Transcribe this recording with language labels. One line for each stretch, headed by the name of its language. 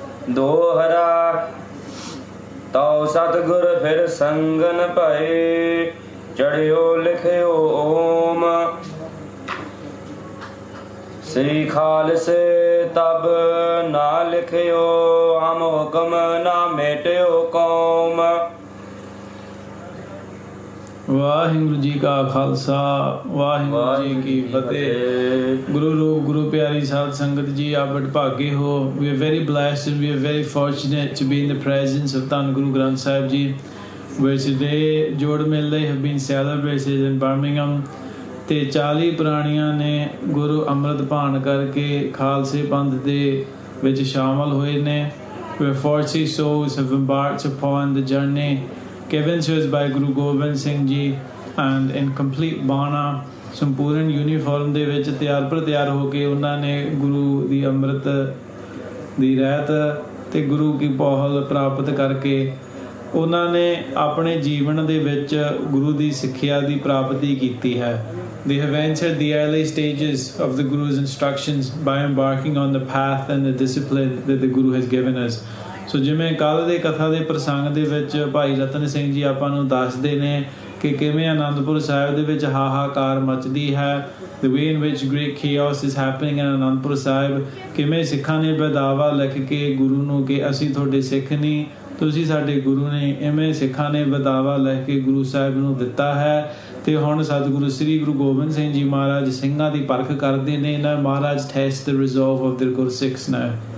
Punjabi: ਦੋਹਰਾ ਤਉ ਸਤਿਗੁਰ ਫਿਰ ਸੰਗਨ ਭਏ ਚੜਿਓ ਲਿਖਿਓ ਓਮ ਸ੍ਰੀ ਖਾਲਸੇ ਤਬ ਨਾ ਲਿਖਿਓ ਹਮ ਹੁਕਮ ਨਾ ਮੇਟਿਓ ਕੌਮ। ਵਾਹਿਗੁਰੂ ਜੀ ਕਾ ਖਾਲਸਾ ਵਾਹਿਗੁਰੂ ਜੀ ਕੀ ਫਤਿਹ। ਗੁਰੂ ਰੂਪ ਗੁਰੂ ਪਿਆਰੀ ਸਾਧ ਸੰਗਤ ਜੀ, ਆਪ ਵਡਭਾਗੇ ਹੋ।
English: We are very blessed and we are very fortunate to be in the presence of Dhan Guru Granth Sahib Ji, where today ਜੋੜ ਮੇਲੇ have been celebrated in Birmingham
Punjabi: ਤੇ 40 ਪ੍ਰਾਣੀਆਂ ਨੇ ਗੁਰੂ ਅੰਮ੍ਰਿਤ ਪਾਨ ਕਰਕੇ ਖਾਲਸੇ ਪੰਥ ਦੇ ਵਿੱਚ ਸ਼ਾਮਲ ਹੋਏ ਨੇ।
English: Where 40 souls have embarked upon the journey given to us by Guru Gobind Singh Ji, and in complete
Punjabi: ਬਾਣਾ ਸੰਪੂਰਨ ਯੂਨੀਫਾਰਮ ਦੇ ਵਿੱਚ ਤਿਆਰ ਪਰ ਤਿਆਰ ਹੋ ਕੇ ਉਹਨਾਂ ਨੇ ਗੁਰੂ ਦੀ ਅੰਮ੍ਰਿਤ ਦੀ ਰਹਿਤ ਤੇ ਗੁਰੂ ਕੀ ਪਹੁਲ ਪ੍ਰਾਪਤ ਕਰਕੇ ਉਹਨਾਂ ਨੇ ਆਪਣੇ ਜੀਵਨ ਦੇ ਵਿੱਚ ਗੁਰੂ ਦੀ ਸਿੱਖਿਆ ਦੀ ਪ੍ਰਾਪਤੀ ਕੀਤੀ ਹੈ।
English: They have entered the early stages of the Guru's instructions by embarking on the path and the discipline that the Guru has given us.
Punjabi: ਸੋ ਜਿਵੇਂ ਕੱਲ੍ਹ ਦੇ ਕਥਾ ਦੇ ਪ੍ਰਸੰਗ ਦੇ ਵਿੱਚ ਭਾਈ ਰਤਨ ਸਿੰਘ ਜੀ ਆਪਾਂ ਨੂੰ ਦੱਸਦੇ ਨੇ ਕਿ ਕਿਵੇਂ ਅਨੰਦਪੁਰ ਸਾਹਿਬ ਦੇ ਵਿੱਚ ਹਾਹਾਕਾਰ ਮਚਦੀ ਹੈ।
English: The way in which great chaos is happening in
Punjabi: Anandpur Sahib, ਕਿਵੇਂ ਸਿੱਖਾਂ ਨੇ ਬਦਾਵਾ ਲਿਖ ਕੇ ਗੁਰੂ ਨੂੰ ਕਿ ਅਸੀਂ ਤੁਹਾਡੇ ਸਿੱਖ ਨਹੀਂ, ਤੁਸੀਂ ਸਾਡੇ ਗੁਰੂ ਨੇ। ਇਵੇਂ ਸਿੱਖਾਂ ਨੇ ਬਦਾਵਾ ਲਿਖ ਕੇ ਗੁਰੂ ਸਾਹਿਬ ਨੂੰ ਦਿੱਤਾ ਹੈ ਤੇ ਹੁਣ ਸਤਿਗੁਰੂ ਸ੍ਰੀ ਗੁਰੂ ਗੋਬਿੰਦ ਸਿੰਘ ਜੀ ਮਹਾਰਾਜ ਸਿੰਘਾਂ ਦੀ ਪਰਖ ਕਰਦੇ ਨੇ। ਨਾ ਮਹਾਰਾਜ test
English: the resolve of their ਗੁਰਸਿੱਖs now।